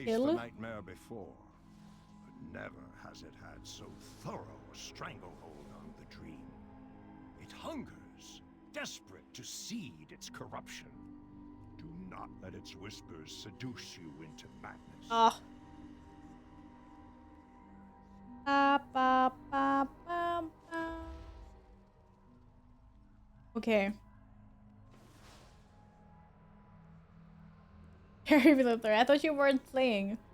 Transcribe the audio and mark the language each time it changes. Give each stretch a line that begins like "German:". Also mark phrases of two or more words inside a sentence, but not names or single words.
English: kill? the nightmare before, but never has it had so thorough a stranglehold on the dream. It hungers, desperate to seed its corruption. Do not let its whispers seduce you into madness. Ah. Ba, ba, ba, ba, ba. Okay. Harry Luther, I thought you weren't playing.